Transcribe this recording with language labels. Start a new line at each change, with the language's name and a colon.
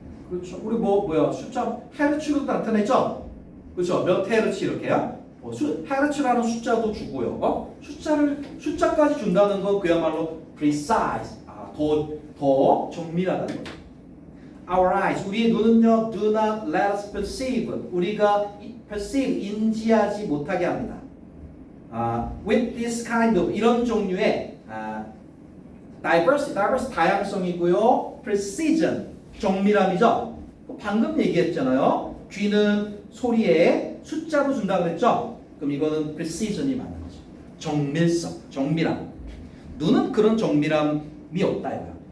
Korean: 그렇죠. 우리 뭐야 숫자 헤르츠로 나타내죠? 그렇죠. 몇 헤르츠 이렇게요? 헤르츠라는 숫자도 주고요. 숫자까지 준다는 건 그야말로 precise, 더 정밀하다는 거죠.
English: Our eyes,
Korean: 우리의 눈은요,
English: do not let us perceive, 우리가 perceive,
Korean: 인지하지 못하게 합니다.
English: With this kind of,
Korean: 이런 종류의
English: diversity,
Korean: 다양성이고요,
English: precision,
Korean: 정밀함이죠. 방금 얘기했잖아요. 귀는 소리에 숫자로 준다고 그랬죠. 그럼 이거는 precision이 맞는 거죠. 정밀성, 정밀함. 눈은 그런 정밀함이 없다 이거야.